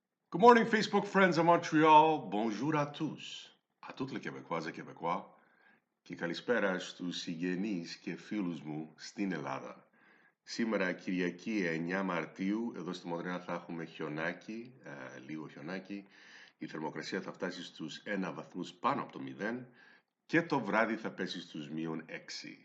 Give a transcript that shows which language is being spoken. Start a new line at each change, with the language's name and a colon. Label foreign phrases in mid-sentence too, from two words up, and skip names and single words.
English: Good morning, Facebook friends of Montreal.
French: Bonjour à tous. À toutes les Québécoises et Québécois.
Greek: Και καλησπέρα στους συγγενείς και φίλους μου στην Ελλάδα. Σήμερα Κυριακή 9 Μαρτίου, εδώ στη Μοντρέα θα έχουμε χιονάκι, λίγο χιονάκι. Η θερμοκρασία θα φτάσει στους 1 βαθμούς πάνω από το 0 και το βράδυ θα πέσει στους μείον 6.